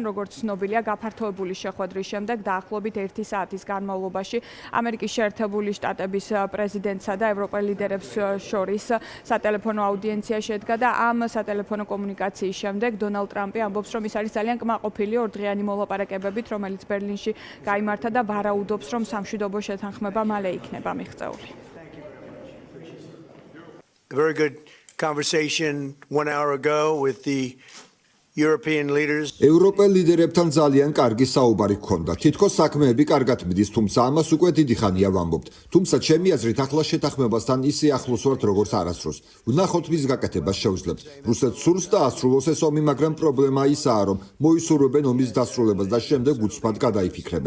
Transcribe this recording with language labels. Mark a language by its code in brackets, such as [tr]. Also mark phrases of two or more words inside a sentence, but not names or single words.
[ka] როგორც ცნობილია, გაფართოებული შეხვედრის შემდეგ დაახლოებით 1 საათის განმავლობაში ამერიკის შეერთებული შტატების პრეზიდენტსა და ევროპელ ლიდერებს შორის სატელეფონო აუდიენცია შედგა და ამ სატელეფონო კომუნიკაციის შემდეგ დონალდ ტრამპი ამბობს, რომ ის არის ძალიან კმაყოფილი ორდღიანი მოლაპარაკებებით, რომელიც ბერლინში გაიმართა და ვარაუდობს, რომ სამშვიდობო შეთანხმება მალე იქნება მიღწეული. [en] A very good conversation 1 hour ago with the European leaders. [ka] ევროპელ ლიდერებთან ძალიან კარგი საუბარი ჰქონდა. თითქოს საქმეები კარგად მიდის, თუმცა ამას უკვე დიდი ხანია ვამბობთ. თუმცა ჩემი აზრით ახლა შეთანხმებასთან ისე ახლოს ვართ, როგორც არასდროს. ვნახოთ მის გაკეთებას შევძლებთ. რუსეთს სურს და ასრულოს ეს ომი, მაგრამ პრობლემა ისაა, რომ მოისურვებენ ომის დასრულებას და შემდეგ უცბად გადაიფიქრებენ.